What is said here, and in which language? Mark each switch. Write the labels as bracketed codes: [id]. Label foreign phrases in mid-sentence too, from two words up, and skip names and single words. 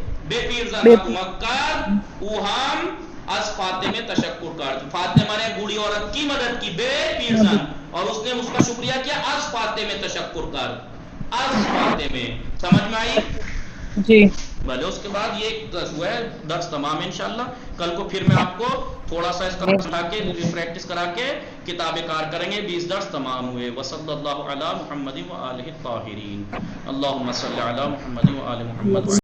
[fa] بے پیرزن مکر اوہم از فاطمہ تشکر کرد. [ur] فاطمہ نے بوڑھی عورت کی مدد کی [fa] بے پیرزن [ur] اور اس نے اس کا شکریہ کیا [fa] از فاطمہ تشکر کرد. از فاطمہ [ur] سمجھ میں آئی جی. بھلے اس کے بعد یہ ہوا ہے درس تمام انشاءاللہ. کل کو پھر میں آپ کو تھوڑا سا اس کا سمجھا کے پریکٹس کرا کے کتابیں کار کریں گے. 20 درس تمام ہوئے. [ar] وصلی اللہ علی محمد و آلہ الطاہرین. اللہم صلی علی محمد و آل محمد.